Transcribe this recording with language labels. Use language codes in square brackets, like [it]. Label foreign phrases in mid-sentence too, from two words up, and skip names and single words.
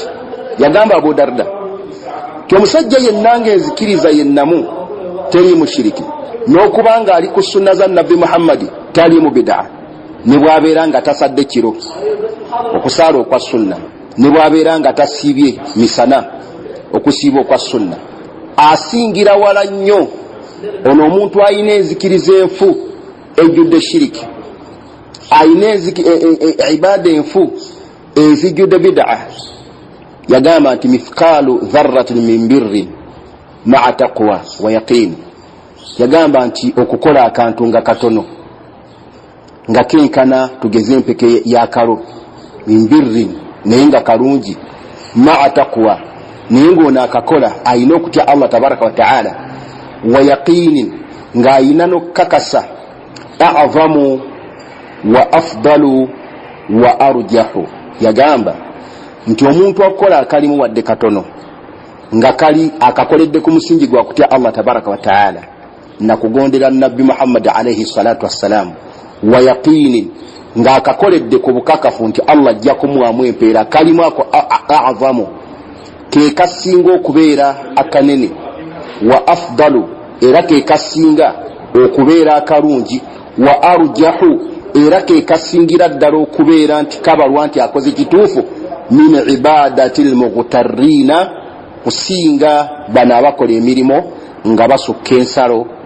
[lg] Yagamba Abu Darda ti omusajja yenna ng'enzikiriza yennamu teri mushiriki, n'okubanga ali ku sunna za Nabbi Muhammadi tali mu bid'a, ne bw'abeera nga tasadde kiro okusaala okwa sunna, ne bw'abeera nga tasiibye misana okusiiba okwa sunna, asingira wala nnyo ono omuntu ayina enzikiriza enfu ejjudde shiriki, ayina ibaada enfu ezijjudde bid'a. Yagamba nti [ar] mithqalu dharratin min birrin ma'a taqwa wa yaqin. [lg] Yagamba nti okukola akantu nga katono nga kenkana tugeze empeke yakalo [ar] min birrin [lg] naye nga kalungi, [ar] ma'a taqwa [lg] naye ng'ono akakola ayina okutya Allah [ar] tabaraka wa ta'ala, wa yaqinin [lg] nga ayina n'okukakasa, [ar] a'zamu wa afdalu wa arjahu. [lg] Yagamba nti omuntu akola akalimu wadde katono nga kali akakoledde ku musingi gwa kutya Allah [ar] tabaraka wa ta'ala [lg] na kugondera Nabbi Muhammad alayhi [ar] salatu wassalam, wa yaqinin [lg] nga akakoledde ku bukakafu nti Allah ajja kumuwamu empeera, kalimu ako a'zamu ke kasinga okubeera akanene, [ar] wa afdalu [lg] era ke kasinga okubeera akalungi, [ar] wa arjahu [lg] era ke kasingira ddala okubeera nti kabalwa nti akoze kituufu, [ar] min ibadati almughtarrina, [lg] kusinga bano abakola emirimu nga basukka ensalo